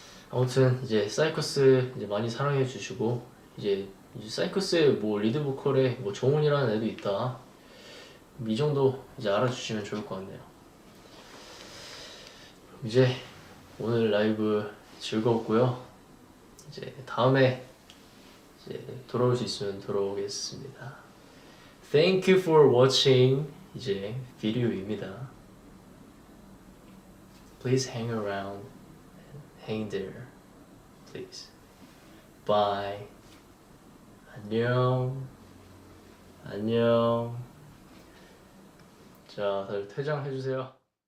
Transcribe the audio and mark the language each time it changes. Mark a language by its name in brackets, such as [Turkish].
[Korean] 아무튼 이제 사이커스 이제 많이 사랑해 주시고 이제 사이커스에 뭐 리드 보컬에 뭐 정훈이라는 애도 있다. 이 정도 이제 알아주시면 좋을 것 같네요. 이제 오늘 라이브 즐거웠고요. 이제 다음에 이제 돌아올 수 있으면 돌아오겠습니다. [English] Thank you for watching [Korean] 이제 비디오입니다. [English] Please hang around, hang there, please. Bye. [Korean] 안녕. 안녕. 자, 다들 퇴장해주세요.